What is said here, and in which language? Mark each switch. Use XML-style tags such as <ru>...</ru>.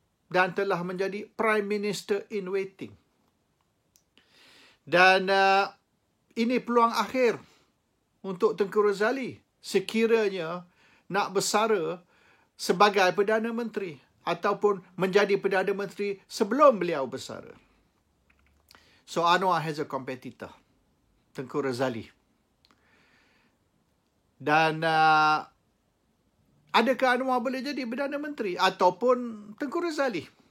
<ms>Dan telah menjadi</ms> <en>Prime Minister in waiting.</en> <ms>Dan ini peluang akhir untuk Tengku Razali. Sekiranya nak bersara sebagai Perdana Menteri. Ataupun menjadi Perdana Menteri sebelum beliau bersara.</ms> <en>So Anwar has a competitor, Tengku Razali.</en> <ms>Dan adakah Anwar boleh jadi Perdana Menteri ataupun Tengku Razali?</ms>